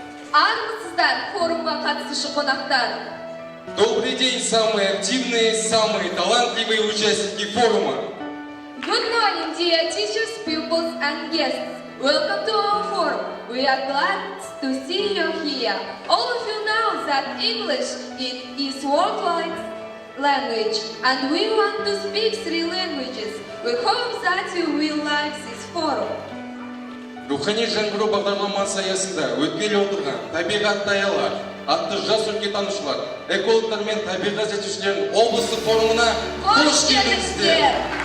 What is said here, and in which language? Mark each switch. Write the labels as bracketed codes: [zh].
[kk] Армысыздар форумға қатысушы қонақтар. [ru] Добрый день, самые активные, самые талантливые участники форума. [en] Good morning, dear teachers, pupils and guests. Welcome to our forum. We are glad to see you here. All of you know that English is worldwide language, and we want to speak 3 languages. We hope that you will like this forum. [kk] Рухани жаңғыру бағдарламасы аясында өткелі отырған табиғатты аялар, атты жас өлкетанушылар, экологтар мен табиғат зерттеушілердің облыстық форумына қош келдіңіздер.